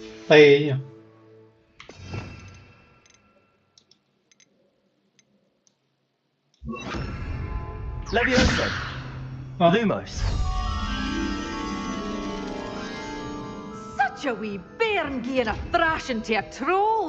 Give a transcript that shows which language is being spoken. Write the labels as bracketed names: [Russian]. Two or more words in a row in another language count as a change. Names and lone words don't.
[Vietnamese] ấy nhỉ. Levioso. Lumos. [Scots] Such a wee bairn gieing a thrashing to a troll.